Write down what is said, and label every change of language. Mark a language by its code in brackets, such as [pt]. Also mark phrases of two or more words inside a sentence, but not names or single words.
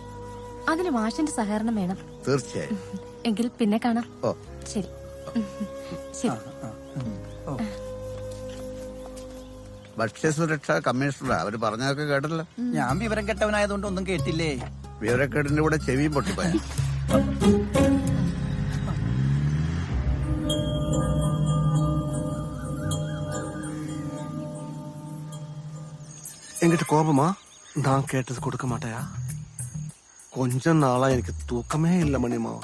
[ml] അതിന് മാഷിന്റെ സഹകരണം വേണം. തീർച്ചയായും. എങ്കിൽ പിന്നെ കാണാം. ഓ ശരി. ശരി. ഭക്ഷ്യസുരക്ഷാ കമ്മീഷണർ അവര് പറഞ്ഞതൊക്കെ കേട്ടല്ലോ. ഞാൻ വിവരം കെട്ടവനായതുകൊണ്ട് ഒന്നും കേട്ടില്ലേ. വിവരക്കേടിന്റെ കൂടെ ചെവിയും പൊട്ടിപ്പോയ. [ta] என்கிட்ட கோபமா? நான் கேட்டது கொடுக்க மாட்டேயா? கொஞ்ச நாளா எனக்கு தூக்கமே இல்ல மணிமாவா.